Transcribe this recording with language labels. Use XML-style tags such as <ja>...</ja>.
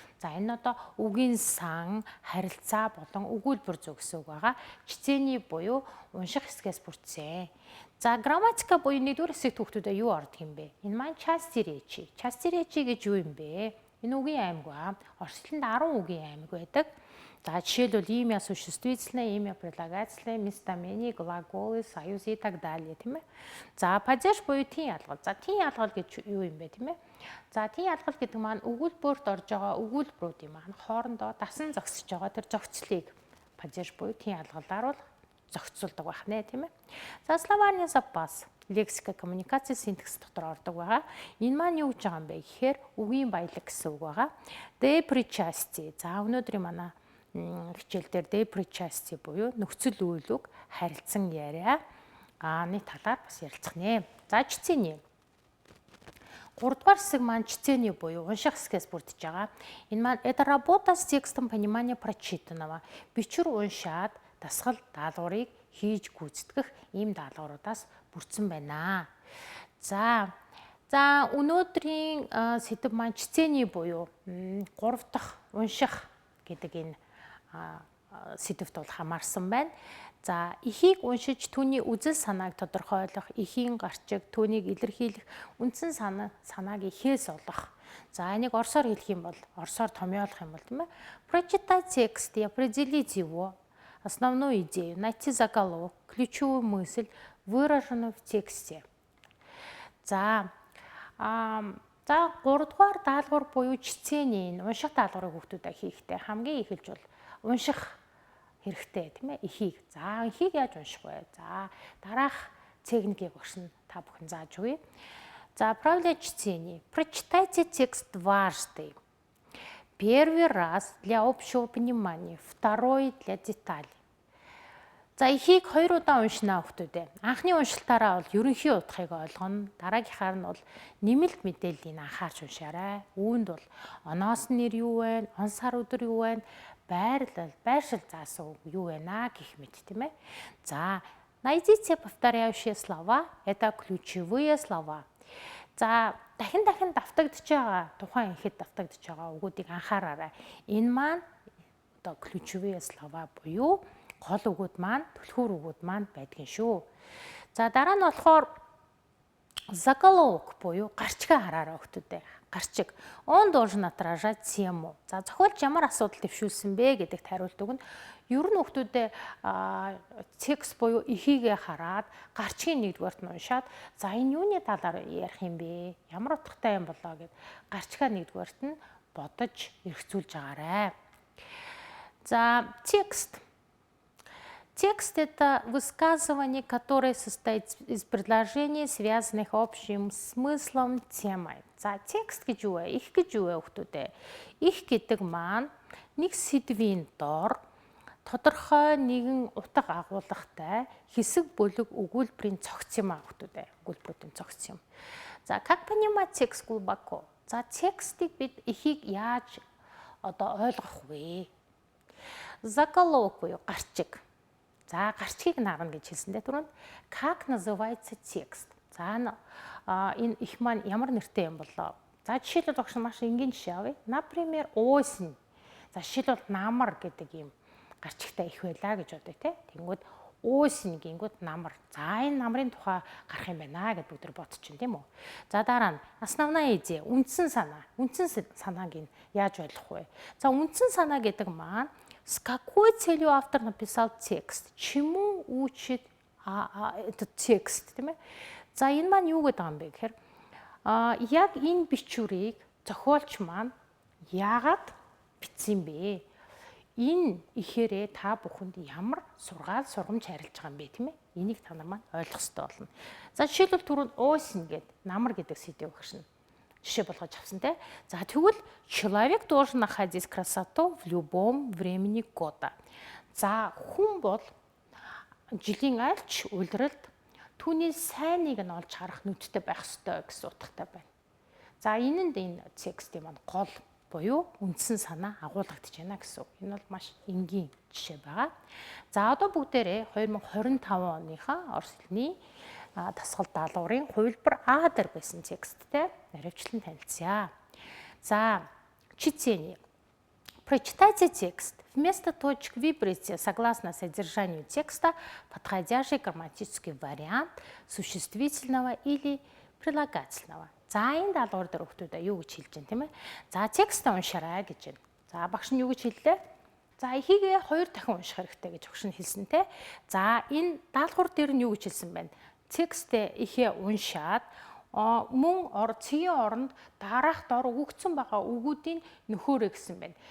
<mn>За энэ одоо үгийн сан, харилцаа болон өгүүлбэр зөв гэсэн үг байгаа. Чицээний буюу унших хэсгээс бүрдсэн. За грамматика буюу нэгдүгээр хэсэгт хүүхдүүдэд юу ордог юм бэ? Энэ маань части речи. Части речи гэж юу юм бэ? Энэ үгийн аймаг ба орос хэлэнд 10 үгийн аймаг байдаг. За жишээлбэл</mn> <ru>имя существительное, имя прилагательное, местоимение, глаголы, союзы и так далее,</ru> <mn>тийм ээ. За падеж буюу тийн ялгал. За тийн ялгал гэж юу юм бэ, тийм ээ? За тийн ялгал гэдэг маань өгүүлбэрт орж байгаа өгүүлбэрүүдийн маань хоорондоо дасан зогсож байгаа тэр зохицлыг падеж буюу тийн ялгалаар бол зохицуулдаг байх нэ, тийм ээ. За словарный запас, лексика, коммуникаци, синтакс дотор ордог байгаа. Энэ маань юу гэж байгаа юм бэ гэхээр үгийн баялаг гэсэн үг байгаа. Де причастие. За өнөөдрийн манай хичээл дээр де причастие буюу нөхцөл үйлүг, харилцан яриа ааны талаар бас ярилцах нэ. За чицээний 3 дугаар хэсэг маань чицээний буюу унших хэсгээс бүрдэж байгаа. Энэ маань</mn> <ru>это работа с текстом понимания прочитанного.</ru> <mn>Бичвэр уншаад дасгал даалгаврыг хийж гүйцэтгэх ийм даалгавруудаас бүрдсэн байна. За өнөөдрийн сэдэв маань чицээний буюу 3 дахь унших гэдэг энэ сэдэвт бол хамаарсан байна. За эхийг уншиж түүний үзэл санааг тодорхойлох, эхийн гарчиг, түүнийг илэрхийлэх, үндсэн санааг эхээс олох. За энийг орсоор хэлэх юм бол орсоор томьёолох юм бол тийм ээ.</mn> <ru>Прочитать текст и определить его основную идею, найти заголовок, ключевую мысль, выраженную в тексте.</ru> <mn>За 3 дугаар даалгавар буюу чицээний унших даалгаврыг хүүхдүүдэд хийхдээ хамгийн эхэлж бол унших хэрэгтэй тийм ээ эхийг. За эхийг яаж унших вэ? За дараах техникийг багш нь та бүхэн зааж өгье.</mn> <ru>За правильное чтение. Прочитайте текст дважды. Первый раз для общего понимания, второй для деталей.</ru> <mn>За эхийг 2 удаа уншнаа хүүхдүүдээ. Анхны уншилтаараа бол ерөнхий утгыг ойлгоно. Дараагийнхаар нь бол нэмэлт мэдээллийг анхаарч уншаарай. Үүнд бол оноос нэр юу вэ? Он сар өдөр юу вэ? Байршил заасан үг юу вэ гэх мэт тийм ээ.</mn> <ru>За найдите повторяющие слова. Это ключевые слова.</ru> <mn>За дахин давтагдж байгаа тухайн ихэд давтагдж байгаа үгүүдийг анхаараарай. Энэ маань одоо ключевые слова буюу гол үгүүд маань, түлхүүр үгүүд маань байдгийн шүү. За дараа нь болохоор заголовок буюу гарчгаа хараарай хүүхдүүдээ. Гарчиг.</mn> <ru>Он должен отражать тему.</ru> <mn>За зохиолч ямар асуудал дэвшүүлсэн бэ гэдэгт хариулт өгнө. Ер нь хүүхдүүдээ текст буюу эхийгээ хараад гарчгийн нэгдүгээрт нь уншаад за энэ юуны талаар ярих юм бэ? Ямар утгатай юм болоо гэд гарчгаа нэгдүгээрт нь бодож эргцүүлж агаарай. За текст.</mn> <ru>Текст – это высказывание, которое состоит из предложений, связанных общим смыслом, темой.</ru> <mn>За текст гэж юу вэ? Их гэж юу вэ хүүхдүүдээ? Их гэдэг маань нэг сэдвийн дор тодорхой нэгэн утга агуулгатай хэсэг бүлэг өгүүлбэрийн цогц юм аа хүүхдүүдээ. Өгүүлбэрүүдийн цогц юм.</mn> <ru>За как понимать текст глубоко?</ru> <mn>За текстийг бид эхийг яаж одоо ойлгох вэ? Заголовок буюу гарчиг. За гарчгийг наагна гэж хэлсэндээ түрүүнд</mn> <ru>как называется текст.</ru> <mn>За энэ их маань ямар нэртэй юм болоо? За жишээлбэл багш маш энгийн жишээ авъя.</mn> <ru>Например, осень.</ru> <mn>За жишээлбэл намар гэдэг юм гарчигтай их байлаа гэж бодъё те. Тэнгүүд Осень гингүүд намар. За энэ намрын тухай гарах юм байна гэд бүгд бодчихно тийм үү. За дараа нь основная идея, үндсэн санаа. Үндсэн санааг нь яаж ойлгох вэ? За үндсэн санаа гэдэг маань</mn> <ru>с какой целью автор написал текст? Чему учит этот текст,</ru> <mn>тийм ээ? За энэ маань юу гэдэг юм бэ гэхээр яг энэ бичвэрийг зохиолч маань яагаад бичсэн бэ? Энэ ихээрээ та бүхэнд ямар сургаал сургамж харилж байгаа юм бэ, тийм ээ? Энийг та нар маань ойлгох хэрэгтэй болно. За жишээлбэл түрүүнд осень гэд намар гэдэг сэдвийг өгшин жишээ болгож авсан те. За тэгвэл</mn> <ru>человек должен находить красоту в любом времени года.</ru> <mn>За хүн бол жилийн альч улиралд түүний сайныг нь олж харах нүдтэй байх ёстой гэсэн утгатай байна. За энэ текстийн маань гол буюу үндсэн санаа агуулгадж байна гэсэн. Энэ бол маш энгийн жишээ байгаа. За одоо бүгдээрээ 2025 оныхаа Орос хэлний дасгал даалгаврын хувилбар А дээр байсан тексттэй наривчлан танилцъя.</mn> <ru>За чтение. Прочитайте текст. Вместо точек выберите, согласно содержанию текста, подходящий грамматический вариант существительного или прилагательного.</ru> <mn>За энэ даалгавар дээр хүүхдүүд юу гэж хэлж байна тийм ээ? За текст уншаарай гэж байна. За багш нь юу гэж хэллээ? За эхийгээ 2 дахин унших хэрэгтэй гэж багш нь хэлсэн те. За энэ даалгавар дээр нь юу гэж хэлсэн байна? Текстээ ихээ уншаад мөн цэгийн оронд дараах дор өгөгдсөн байгаа үгүүдийн нөхөөрэй гэсэн байна.</mn>